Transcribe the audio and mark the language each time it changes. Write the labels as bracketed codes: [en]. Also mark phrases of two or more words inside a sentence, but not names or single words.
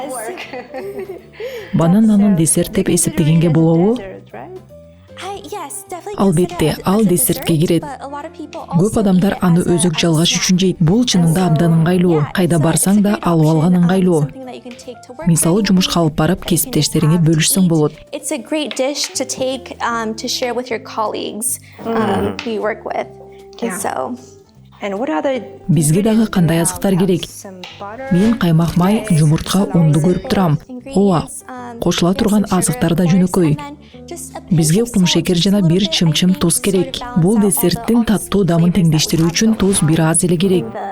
[ky] Банананын десерт деп эсептегенге болобу? Албетте, ал десертке кирет. Көп адамдар аны өзөк жалгаш үчүн жейт. Бул чынында абдан ыңгайлуу. Кайда барсаң да алып алган ыңгайлуу. Мисалы, жумушка алып барып, кесиптештериңе бөлүшсөң болот. [en] It's a great dish to take to share with your colleagues who you work with. And so. [ky] Бизге дагы кандай азыктар керек? Мен каймак май, жумуртка, унду көрүп турам. Ооба, кошула турган азыктар да жөнөкөй. Бизге кумшекер жана бир чымчым туз керек. Бул десерттин таттуу дамын теңдештирүү үчүн туз бир аз эле керек.